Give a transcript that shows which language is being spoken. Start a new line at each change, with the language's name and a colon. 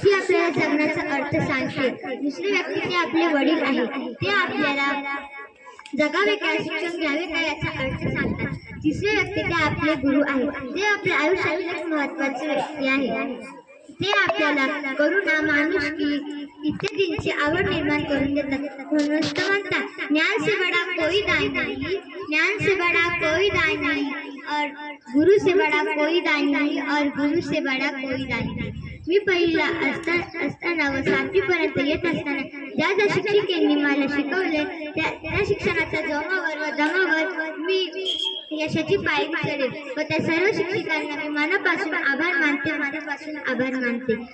Marathi: ती आपल्याला जगण्याचा अर्थ सांगते. दुसरी व्यक्ती ते आपले वडील आहे. ते आपल्याला जगावे काय, शिक्षण घ्यावे काय याचा अर्थ सांगतात. तिसरे व्यक्ती ते आपले गुरु आहेत. ते आपल्या आयुष्यातील एक महत्त्वाचे व्यक्ती आहे. ते आपल्याला करुणा, माणुसकी इत्यादींची आवड निर्माण करून देतात. म्हणूनच तर म्हणतात,
Hindi: ज्ञान से बड़ा कोई दान नहीं, ज्ञान से बड़ा कोई दान नहीं और गुरु से बड़ा कोई दान नहीं और गुरु से बड़ा कोई दान नहीं.
Marathi: मी पहिला असताना व 7वी पर्यंत येत असताना ज्या ज्या शिक्षिकेंनी मला शिकवले त्या शिक्षणाच्या जोमावर व दमावर मी यशाची पायरी चढेल व त्या सर्व शिक्षिकांना मी मनापासून आभार मानते.